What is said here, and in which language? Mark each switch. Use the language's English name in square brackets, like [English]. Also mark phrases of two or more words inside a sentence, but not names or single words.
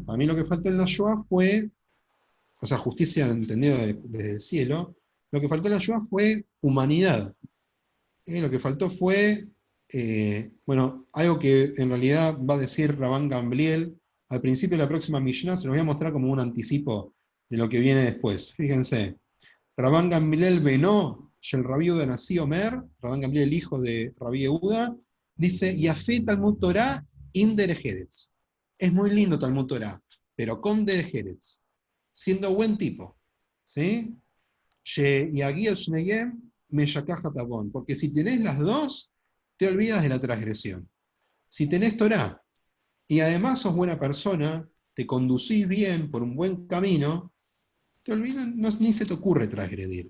[Spanish] A mí lo que faltó en la Shoah fue, o sea, justicia entendida desde el cielo, lo que faltó en la Shoah fue humanidad. Lo que faltó fue bueno, algo que en realidad va a decir Rabban Gamliel al principio de la próxima Mishnah, se los voy a mostrar como un anticipo de lo que viene después. Fíjense, [Hebrew] רבן גמליאל בנו של רבי יהודה נשיא אומר רבן גמליאל, [Spanish] el hijo de Rabbi Yehuda, dice, [Hebrew] יפה תלמוד תורה עם דרך ארץ. [Spanish] Es muy lindo [Hebrew] תלמוד תורה, [Spanish] pero con [Hebrew] דרך ארץ, [Spanish] siendo buen tipo. ¿Sí? Porque si tenés las dos, te olvidas de la transgresión. Si tenés Torah, y además sos buena persona, te conducís bien por un buen camino, te olvidas, ni se te ocurre transgredir.